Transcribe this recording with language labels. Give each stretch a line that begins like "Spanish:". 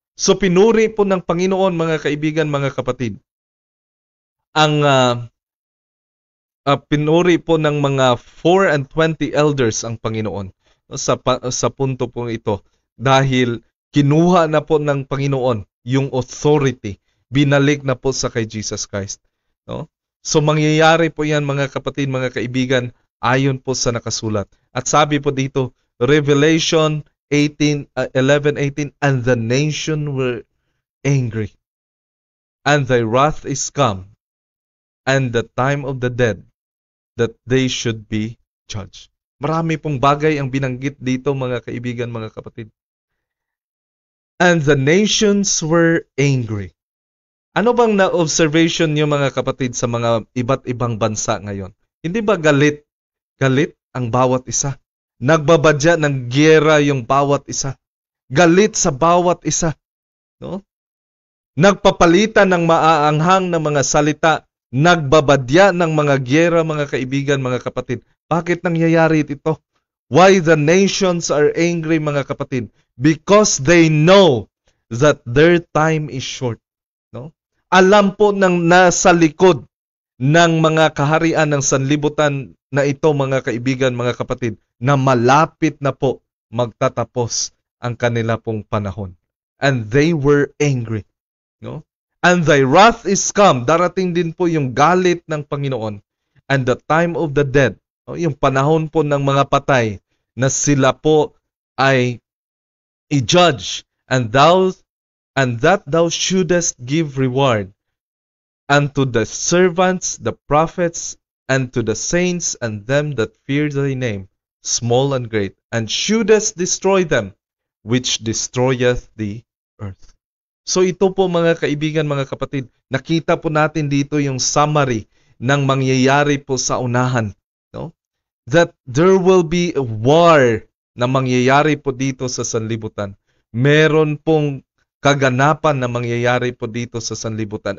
Filipino: So pinuri po ng Panginoon, mga kaibigan, mga kapatid, ang pinuri po ng mga 24 elders ang Panginoon sa punto po ito, dahil kinuha na po ng Panginoon yung authority, binalik na po sa kay Jesus Christ. No? So mangyayari po yan, mga kapatid, mga kaibigan, ayon po sa nakasulat. At sabi po dito,
English: Revelation 11:18, and the nation were angry, and thy wrath is come, and the time of the dead, that they should be judged.
Filipino: Marami pong bagay ang binanggit dito, mga kaibigan, mga kapatid.
English: And the nations were angry.
Filipino: Ano bang na-observation niyo, mga kapatid, sa mga iba't ibang bansa ngayon? Hindi ba galit? Galit ang bawat isa. Nagbabadya ng giyera yung bawat isa. Galit sa bawat isa. No? Nagpapalitan ng maaanghang na mga salita. Nagbabadya ng mga giyera, mga kaibigan, mga kapatid. Bakit nangyayari ito?
English: Why the nations are angry,
Filipino: mga kapatid?
English: Because they know that their time is short. No?
Filipino: Alam po ng nasa likod ng mga kaharian ng sanlibutan na ito, mga kaibigan, mga kapatid, na malapit na po magtatapos ang kanila pong panahon.
English: And they were angry. No? And thy wrath is come.
Filipino: Darating din po yung galit ng Panginoon.
English: And the time of the dead.
Filipino: No? Yung panahon po ng mga patay na sila po ay i-judge.
English: And that thou shouldest give reward unto the servants, the prophets, and to the saints, and them that fear thy name, small and great, and shouldest destroy them, which destroyeth the earth.
Filipino: So ito po, mga kaibigan, mga kapatid, nakita po natin dito yung summary ng mangyayari po sa unahan.
English: No? That there will be a war
Filipino: na mangyayari po dito sa sanlibutan. Meron pong kaganapan na mangyayari po dito sa sanlibutan.